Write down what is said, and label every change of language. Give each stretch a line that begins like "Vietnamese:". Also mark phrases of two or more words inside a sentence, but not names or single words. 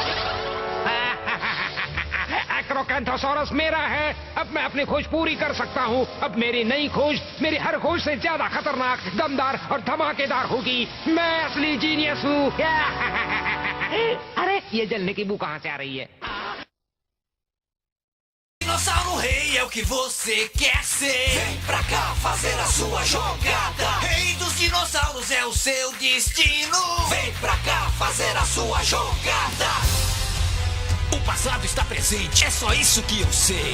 Hindi: एक्रोकैंथोसॉरस मेरा है। अब मैं अपनी खोज पूरी कर सकता हूँ। अब मेरी नई खोज मेरी हर खोज से ज्यादा खतरनाक, दमदार और धमाकेदार होगी। मैं असली जीनियस हूँ। अरे ये जलने की बू कहाँ से आ रही है?
Portuguese: Dinossauro Rei é o que você quer ser. Vem pra cá fazer a sua jogada. Rei dos dinossauros é o seu destino. Vem pra cá fazer a sua jogada. O passado está presente, é só isso que eu sei.